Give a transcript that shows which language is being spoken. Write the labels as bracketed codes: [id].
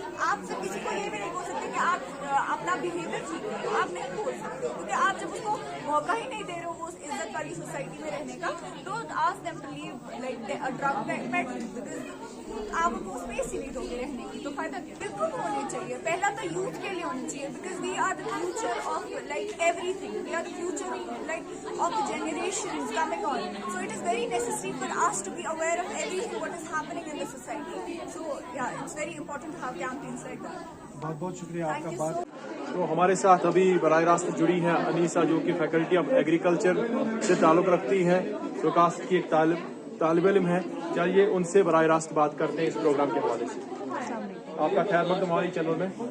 [hi] आप सब किसी को ये भी नहीं बोल सकते कि आप अपना बिहेवियर ठीक करो, आप नहीं बोल सकते, क्योंकि आप जब उसको मौका ही नहीं दे रहे हो वो इज्जत वाली सोसाइटी में रहने का, [en] don't ask them to leave like a drug bed, [hi] because आप उनको स्पेस ही नहीं दोगे रहने की, तो फायदा क्या. बिल्कुल होनी चाहिए. पहला तो यूथ के लिए होनी चाहिए, [en] Because we are the future of like everything. We are the future like of the generations coming on. So it is very necessary for us to be aware of everything what is happening in the society. So yeah, it's very important to have campaigns like that. [hi] बहुत बहुत शुक्रिया आपका. बात तो हमारे साथ अभी बराह रास्त जुड़ी हैं अनीसा, जो कि फैकल्टी ऑफ एग्रीकल्चर से ताल्लुक़ रखती हैं, SKUAST की एक तालिब इल्म है. चलिए उनसे बराह रास्त बात करते हैं इस प्रोग्राम के हवाले से. आपका खैर मकदम हमारी चैनल में.